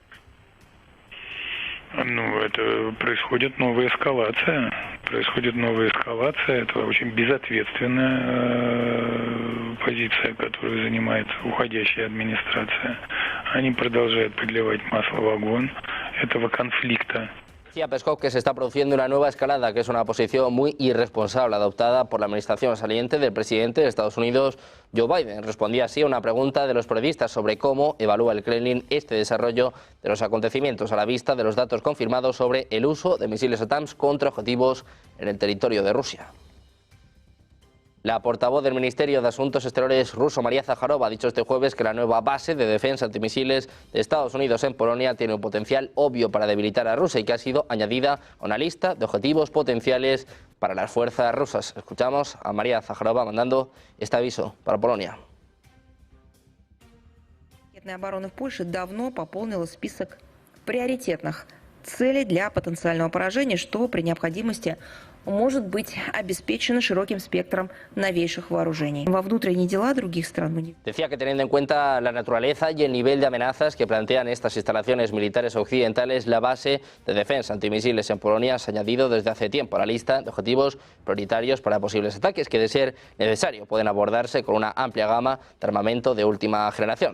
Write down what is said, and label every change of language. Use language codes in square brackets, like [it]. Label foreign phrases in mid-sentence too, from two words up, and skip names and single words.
[ru] Это происходит новая эскалация. Это очень безответственная позиция, которую занимает уходящая администрация. Они продолжают подливать масло в огонь этого конфликта. [es] Decía Peskov que se está produciendo una nueva escalada, que es una posición muy irresponsable adoptada por la administración saliente del presidente de Estados Unidos, Joe Biden. Respondía así a una pregunta de los periodistas sobre cómo evalúa el Kremlin este desarrollo de los acontecimientos a la vista de los datos confirmados sobre el uso de misiles ATACMS contra objetivos en el territorio de Rusia. La portavoz del Ministerio de Asuntos Exteriores ruso, María Zakharova, ha dicho este jueves que la nueva base de defensa antimisiles de Estados Unidos en Polonia tiene un potencial obvio para debilitar a Rusia y que ha sido añadida a una lista de objetivos potenciales para las fuerzas rusas. Escuchamos a María Zakharova mandando este aviso para Polonia. [ru] Ракетная оборона в Польше давно пополнила список приоритетных целей для потенциального поражения, что при необходимости может быть обеспечено широким спектром новейших вооружений. Во внутренние дела других стран. [es] Decía que teniendo en cuenta la naturaleza y el nivel de amenazas que plantean estas instalaciones militares occidentales, la base de defensa antimisiles en Polonia se ha añadido desde hace tiempo a la lista de objetivos prioritarios para posibles ataques que, de ser necesario, pueden abordarse con una amplia gama de armamento de última generación.